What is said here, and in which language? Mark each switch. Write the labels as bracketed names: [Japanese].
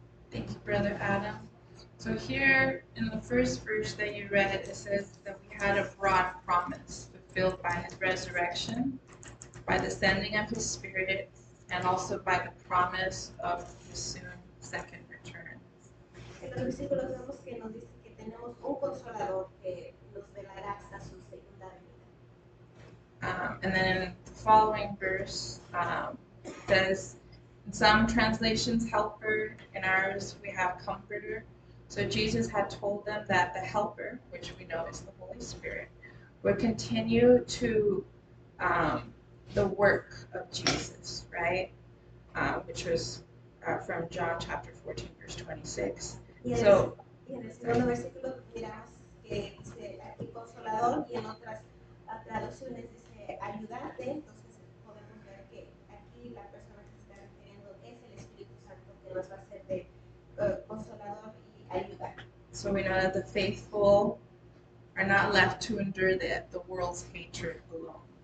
[English] Thank you, Brother Adam. So here in the first verse that you read, it says that we had a broad promise fulfilled by his resurrection, by the sending of his Spirit, and also by the promise of his soon second return. [Spanish] En los versículos vemos que nos dice que tenemos un consolador que nos velará hasta su segunda venida. [English] And then in the following verse, it says, in some translations, helper. In ours, we have comforter. So Jesus had told them that the helper, which we know is the Holy Spirit, would continue to the work of Jesus, right? Which was from John chapter 14, verse 26. [Spanish] Y en, [English] So, [Spanish] el segundo versículo miramos que dice aquí consolador y en otras traducciones dice ayudante. Entonces podemos ver que aquí la persona que se está refiriendo es el Espíritu Santo que nos va a ser de consolador y ayuda. [English] so we know that the faithful are not left to endure the world's hatred alone.